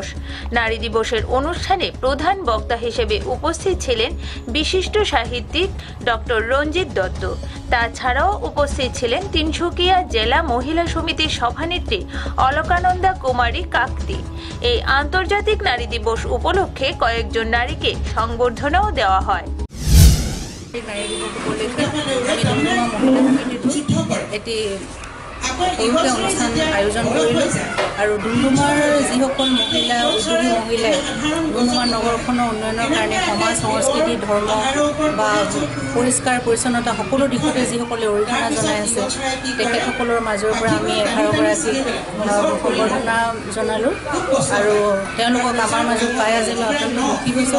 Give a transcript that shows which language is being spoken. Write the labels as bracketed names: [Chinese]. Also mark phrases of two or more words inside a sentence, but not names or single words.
[Bangla] নারী দিবসের অনুষ্ঠানে প্রধান বক্তা হিসেবে উপস্থিত ছিলেন বিশিষ্ট সাহিত্যিক ডক্টর রঞ্জিত দত্ত। তাছাড়াও উপস্থিত ছিলেন তিনসুকিয়া জেলা মহিলা সমিতির সভানেত্রী অলকানন্দা কুমারী কাকতি। এই আন্তর্জাতিক নারী দিবস উপলক্ষে কয়েকজন নারীকে সংবর্ধনাও দেওয়া হয়। [Assamese] নারী দিবস উপলক্ষে আমি ডুমডুমা মহিলা সমিতিটো এটি সৰুকৈ অনুষ্ঠান আয়োজন কৰিলোঁ আৰু ডুমডুমাৰ যিসকল মহিলা উদ্যোগী মহিলাই ডুমডুমা নগৰখনৰ উন্নয়নৰ কাৰণে সমাজ সংস্কৃতি ধৰ্ম বা পৰিষ্কাৰ পৰিচ্ছন্নতা সকলো দিশতে যিসকলে অৰিহণা জনাই আছে তেখেতসকলৰ মাজৰ পৰা আমি 11গৰাকীক সম্বৰ্ধনা জনালোঁ আৰু তেওঁলোকক আমাৰ মাজত পাই আজি মই অত্যন্ত সুখী হৈছোঁ।